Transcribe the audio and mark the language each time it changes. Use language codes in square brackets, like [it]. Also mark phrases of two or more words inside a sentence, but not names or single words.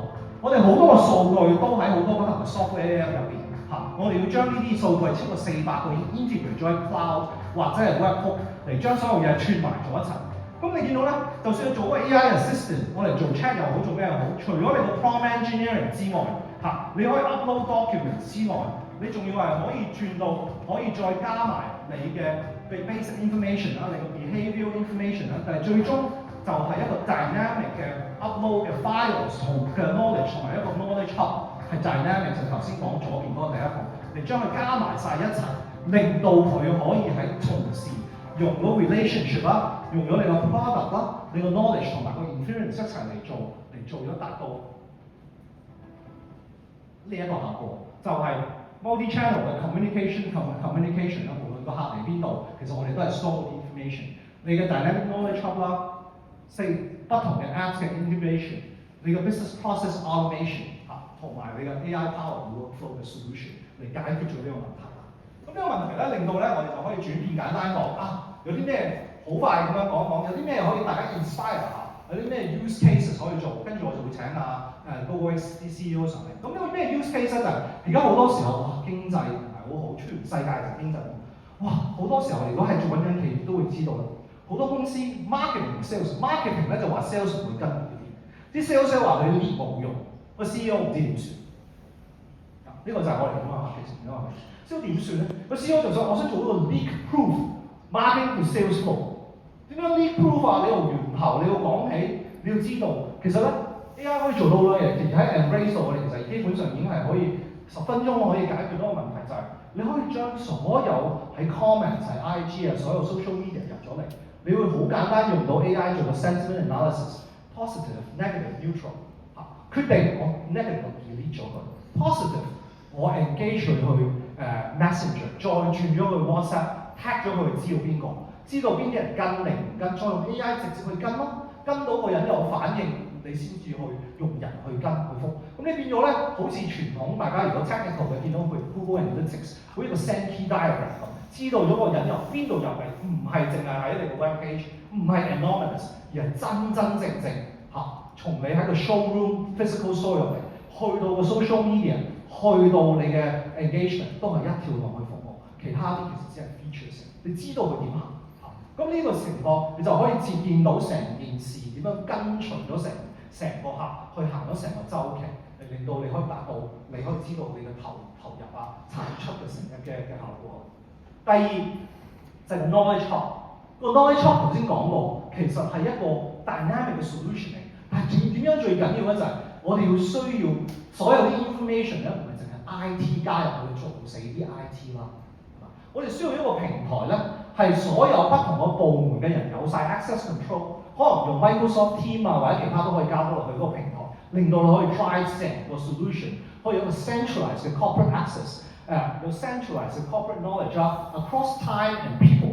[yue] 我哋好多個數據都喺好多不同嘅 software 入邊，我哋要將呢啲數據超過400個已經 integrate 咗喺 cloud 或者係 webhook 嚟將所有嘢串埋做一層。咁你見到咧，就算你做個 [en] AI assistant， [yue] 我哋做 chat 又好，做咩又好，除咗你個 [en] prompt engineering [yue] 之外，你可以 [en] upload documents [yue] 之外，你仲要係可以轉到，可以再加埋你嘅 [en] basic information [yue] 啦，你個 [en] behavioral information [yue] 啦，但係最終就係一個 dynamic 嘅 upload 嘅 files 同嘅 knowledge 同埋一個 [en] knowledge hub [yue] 係 dynamic， 就頭先講左邊嗰個第一個，你將佢加埋晒一齊，令到佢可以喺同時用到 relationship 啦，用咗你個 product 啦，你個 knowledge 同埋個 inference 一齊嚟做咗達到呢一個效果，就係 multi-channel 嘅 communication 啦，無論個客嚟邊度，其實我哋都係 store 啲 information。你嘅 [en] dynamic knowledge hub [yue] 啦，不同嘅 apps 嘅 integration， 你嘅 [en] business process automation [yue] 同埋你嘅 [en] AI power workflow [yue] 嘅 solution 嚟解決咗呢個問題。咁呢個問題咧，令到咧我哋就可以轉變簡單講有啲咩好快咁樣講一講，有啲咩可以大家 inspire 下，有啲咩 [en] use cases [yue] 可以做，跟住我就會請Google X 啲 CEO 上嚟。咁呢個咩 [en] use case [yue] 咧就係而家好多時候經濟唔係好好，全世界就經濟好多時候如果係做緊企業都會知道啦。好多公司 marketing 同 sales，marketing 咧就話 sales 唔會跟呢啲 sales 話佢 lead 冇用，個 CEO 唔知點算。呢個就係我哋點啊 marketing 啊 ，CEO 點算咧？個 CEO 就想我想做一個 [en] leak proof marketing to sales flow。 [yue] 點樣 [en] leak proof [yue] 啊？你由源頭你要講起，你要知道其實咧 AI 可以做到好多嘢。其實喺 Embrace 度，我哋其實基本上已經係可以10分鐘可以解決到個問題，就係你可以將所有喺 comments 喺 IG 所有 [en] social media [yue] 入咗嚟，你會好簡單用到 AI 做個 sentiment [en] analysis，positive、negative、neutral [yue] 決定我 negative 我 delete 咗佢 ，positive 我 engage 佢去Messenger， 再轉咗去 WhatsApp，tag 咗佢知道邊個，知道邊啲人跟定唔跟，再用 AI 直接去跟咯，跟到個人有反應，你先至去用人去跟去覆。咁你變咗咧，好似傳統大家如果 technical 嘅見到佢 Google Analytics，好似個 [en] send key diagram [yue] 咁，知道咗個人由邊度入嚟，唔係淨係喺你個 [en] web page， [yue] 唔係 anonymous， 而係真真正正從你喺個 [en] showroom physical store [yue] 入嚟，去到個 [en] social media， [yue] 去到你嘅 engagement 都係一條龍去服務，其他啲其實只係 features， 你知道佢點行。咁呢個情況，你就可以接見到成件事點樣跟隨咗成個客去行咗成個週期，令到你可以達到，你可以知道你嘅投入產出嘅效果。第二就係 [en] knowledge hub， [yue] 個 [en] knowledge hub [yue] 頭先講過，其實係一個 dynamic 嘅 solution 嚟，但係點樣最緊要咧就係我哋要需要所有啲 information 咧，唔係淨係 IT 加入去做死啲 IT 啦。我哋需要一個平台咧，係所有不同嘅部門嘅人有晒 [en] access control， [yue] 可能用 Microsoft Teams 或者其他都可以加到落去嗰個平台，令到你可以 drive 成個 solution， 可以有個 centralized 嘅 [en] corporate access， [yue] 有 centralized 嘅 [en] corporate knowledge across time and people。